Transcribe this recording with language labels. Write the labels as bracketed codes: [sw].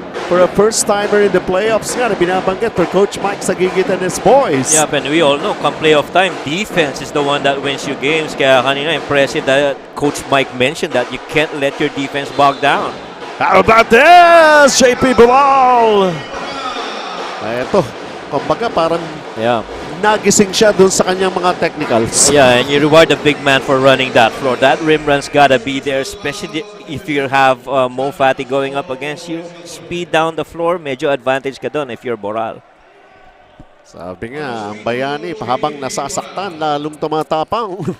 [en] For a first-timer in the playoffs [tl] nga na binabanggit [en] for Coach Mike Sagigit and his boys. Yeah, and we all know, come playoff time, defense is the one that wins you games. [tl] Kaya kanina, [en] impressive that Coach Mike mentioned that you can't let your defense bog down. How about this? JP Bilal! [tl] Ito, kumbaga parang nagising siya dun sa kanyang mga technicals. [en] Yeah, and you reward the big man for running that floor. That rim run's gotta be there, especially if you have Mo Fati going up against you. Speed down the floor, [tl] medyo advantage ka dun [en] if you're Boral. [tl] Sabi nga, ang Bayani, habang nasasaktan, lalong tumatapang.